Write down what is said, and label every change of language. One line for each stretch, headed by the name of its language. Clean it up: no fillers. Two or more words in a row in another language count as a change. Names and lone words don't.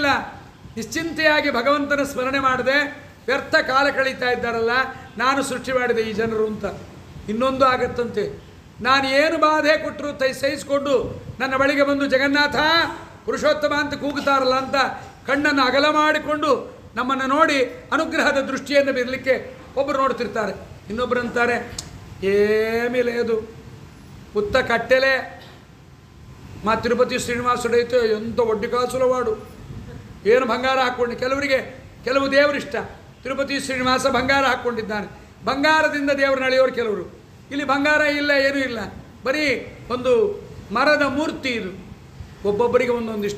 Kannada: ನಿಶ್ಚಿಂತೆಯಾಗಿ ಭಗವಂತನ ಸ್ಮರಣೆ ಮಾಡದೆ ವ್ಯರ್ಥ ಕಾಲ ಕಳೀತಾ ಇದ್ದಾರಲ್ಲ, ನಾನು ಸೃಷ್ಟಿ ಮಾಡಿದೆ ಈ ಜನರು ಅಂತ. ಇನ್ನೊಂದು ಆಗತ್ತಂತೆ, ನಾನು ಏನು ಬಾಧೆ ಕೊಟ್ಟರು ಸಹಿಸಿಕೊಂಡು ನನ್ನ ಬಳಿಗೆ ಬಂದು ಜಗನ್ನಾಥ ಪುರುಷೋತ್ತಮ ಅಂತ ಕೂಗುತ್ತಾರಲ್ಲ ಅಂತ ಕಣ್ಣನ್ನು ಅಗಲ ಮಾಡಿಕೊಂಡು ನಮ್ಮನ್ನು ನೋಡಿ ಅನುಗ್ರಹದ ದೃಷ್ಟಿಯನ್ನು ಬೀರಲಿಕ್ಕೆ ಒಬ್ಬರು ನೋಡ್ತಿರ್ತಾರೆ. ಇನ್ನೊಬ್ಬರು ಅಂತಾರೆ,
Telugu: ఏమీ లేదు, ఉత్త కట్టెలే. మా తిరుపతి శ్రీనివాసుడైతే ఎంత వడ్డీ కాసుల వాడు,
Kannada: ಏನು ಬಂಗಾರ ಹಾಕ್ಕೊಂಡು. ಕೆಲವು ದೇವರಿಷ್ಟ, ತಿರುಪತಿ ಶ್ರೀನಿವಾಸ ಬಂಗಾರ ಹಾಕ್ಕೊಂಡಿದ್ದಾನೆ, ಬಂಗಾರದಿಂದ ದೇವರನ್ನ ಅಳೆಯೋರು ಕೆಲವರು. ಇಲ್ಲಿ ಬಂಗಾರ ಇಲ್ಲ, ಏನೂ ಇಲ್ಲ, ಬರೀ ಒಂದು ಮರದ ಮೂರ್ತಿ ಇದು. ಒಬ್ಬೊಬ್ಬರಿಗೆ ಒಂದೊಂದು ಇಷ್ಟ.